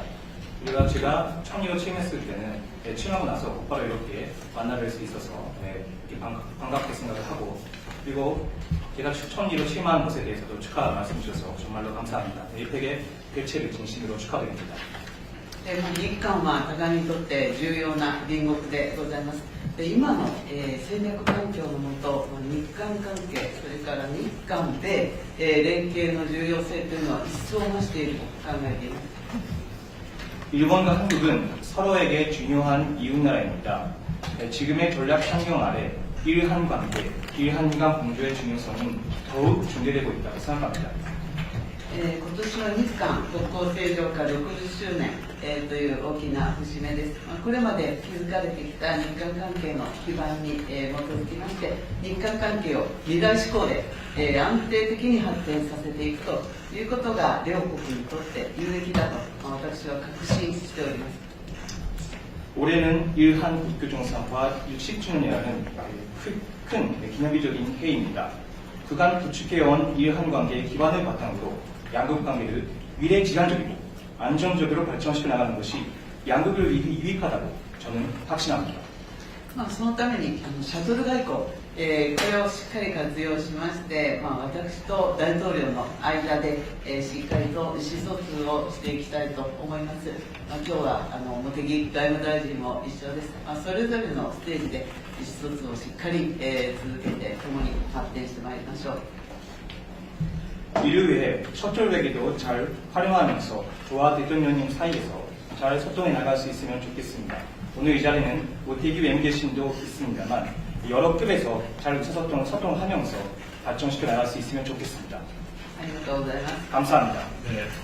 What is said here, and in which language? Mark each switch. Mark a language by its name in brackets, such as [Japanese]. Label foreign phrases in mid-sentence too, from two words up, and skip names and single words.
[Korean] 우리가 제가 총리로 취임했을 때는 취임하고 나서 곧바로 이렇게 만나뵐 수 있어서 이렇게 반갑게 생각을 하고 그리고 제가 총리로 취임한 것에 대해서도 축하 말씀 주셔서 정말로 감사합니다. APEC의 개최를 진심으로 축하드립니다. [Japanese] 日韓は互いにとって重要な隣国でございます。で今の、戦略環境のもと日韓関係それから日韓米、連携の重要性というのは一層増していると考えています。 [Korean] 일본과 한국은 서로에게 중요한 이웃나라입니다. 지금의 전략 환경 아래 일한 관계, 일한간 공조의 중요성은 더욱 중대되고 있다고 생각합니다. [Japanese] 今年は日韓国交正常化60周年、という大きな節目です。これまで築かれてきた日韓関係の基盤に、基づきまして日韓関係を二大志向で、安定的に発展させていくということが両国にとって有益だと私は確信しております。 [Korean] 올해는 일한 국교정상화 60주년이라는 큰 기념비적인 해입니다. 그간 구축해온 일한 관계의 기반을 바탕으로 양국 관계를 미래지향적이고 안정적으로 발전시켜 나가는 것이 양국을 유익하다고 저는 확신합니다. [Japanese] そのためにシャトル外交、これをしっかり活用しまして、私と大統領の間で、しっかりと意思疎通をしていきたいと思います。今日は茂木外務大臣も一緒です。それぞれのステージで意思疎通をしっかり、続けて共に発展してまいりましょう。 [Korean] 이를 위해 셔틀외교도 잘 활용하면서 저와 대통령님 사이에서 잘 소통해 나갈 수 있으면 좋겠습니다. 오늘 이 자리는 모태기 외무대신도 있습니다만 여러 급에서 잘 소통하면서 발전시켜 나갈 수 있으면 좋겠습니다. [Japanese] ありがとうございます。 [Korean] 감사합니다. 네.